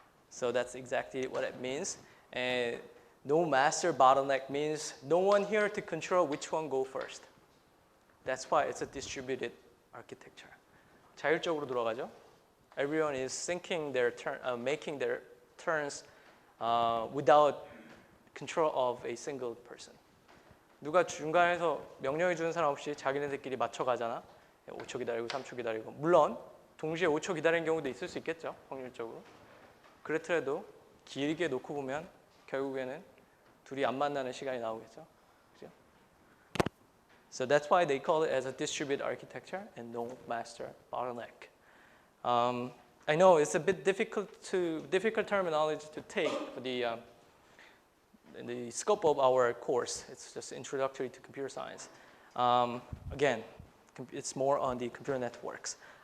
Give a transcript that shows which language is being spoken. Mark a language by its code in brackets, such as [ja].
[en] So that's exactly what it means. And no master bottleneck means no one here to control which one go first. That's why it's a distributed architecture. [ko] 자율적으로 돌아가죠. [en] Everyone is syncing their turn, making their turns without control of a single person. [ko] 누가 중간에서 명령해 주는 사람 없이 자기네들끼리 맞춰 가잖아. 5초 기다리고 3초 기다리고. 물론 동시에 5초 기다리는 경우도 있을 수 있겠죠. 확률적으로. 그렇더라도 길게 놓고 보면 결국에는 둘이 안 만나는 시간이 나오겠죠. 그렇죠? [en] So that's why they call it as a distributed architecture and no master bottleneck. I know it's a bit difficult terminology to take for the scope of our course. It's just introductory to computer science. Again, it's more on the computer networks.